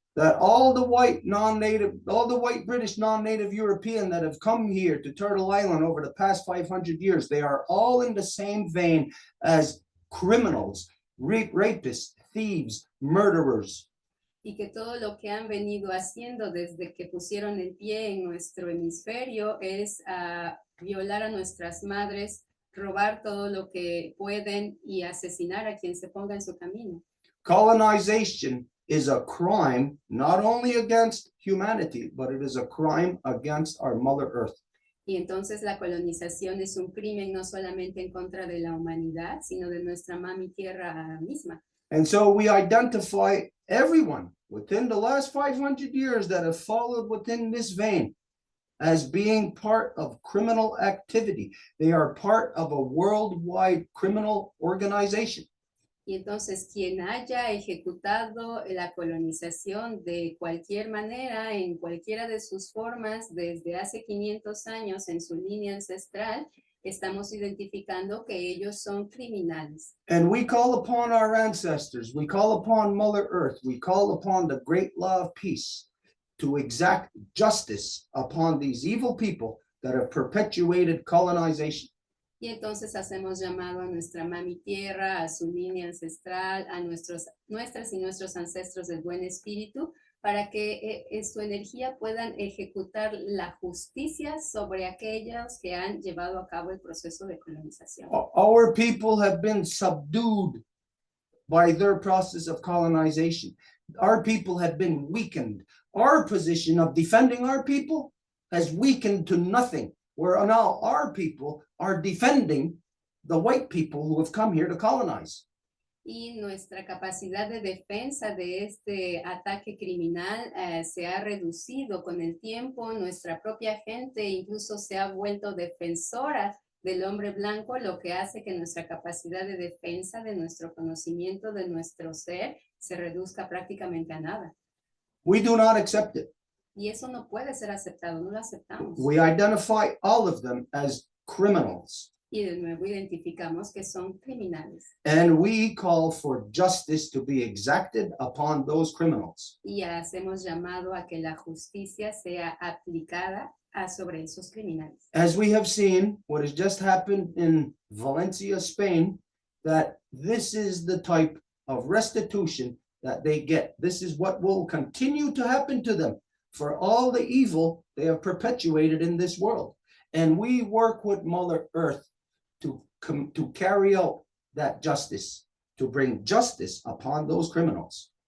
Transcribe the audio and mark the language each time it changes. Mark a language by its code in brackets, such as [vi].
[en] That all the white British non-native European that have come here to Turtle Island over the past 500 years, they are all in the same vein as criminals, rapists, thieves, murderers. [es] Y que todo lo que han venido haciendo desde que pusieron el pie en nuestro hemisferio es violar a nuestras madres, robar todo lo que pueden y asesinar a quien se ponga en su camino. [en] Colonization is a crime not only against humanity, but it is a crime against our Mother Earth. [es] Y entonces la colonización es un crimen no solamente en contra de la humanidad, sino de nuestra mami tierra misma. [en] And so we identify everyone within the last 500 years that have followed within this vein as being part of criminal activity. They are part of a worldwide criminal organization. [es] Y entonces quien haya ejecutado la colonización de cualquier manera, en cualquiera de sus formas, desde hace 500 años en su línea ancestral, estamos identificando que ellos son criminales. [en] And we call upon our ancestors, we call upon Mother Earth, we call upon the great law of peace to exact justice upon these evil people that have perpetuated colonization. [es] Y entonces hacemos llamado a nuestra mami tierra, a su línea ancestral, a nuestras y nuestros ancestros del buen espíritu, para que su energía puedan ejecutar la justicia sobre aquellos que han llevado a cabo el proceso de colonización. [en] Our people have been subdued by their process of colonization. Our people have been weakened. Our position of defending our people has weakened to nothing, where now our people are defending the white people who have come here to colonize. [es] Y nuestra capacidad de defensa de este ataque criminal se ha reducido con el tiempo. Nuestra propia gente incluso se ha vuelto defensora del hombre blanco, lo que hace que nuestra capacidad de defensa de nuestro conocimiento, de nuestro ser, se reduzca prácticamente a nada. [en] We do not accept it. [es] Y eso no puede ser aceptado, no lo aceptamos. [en] We identify all of them as criminals. [es] Y de nuevo identificamos que son criminales. [en] And we call for justice to be exacted upon those criminals. [es] Y hacemos llamado a que la justicia sea aplicada sobre esos criminales. [en] As we have seen, what has just happened in Valencia, Spain, that this is the type of restitution that they get. This is what will continue to happen to them for all the evil they have perpetuated in this world. And we work with Mother Earth to carry out that justice, to bring justice upon those criminals.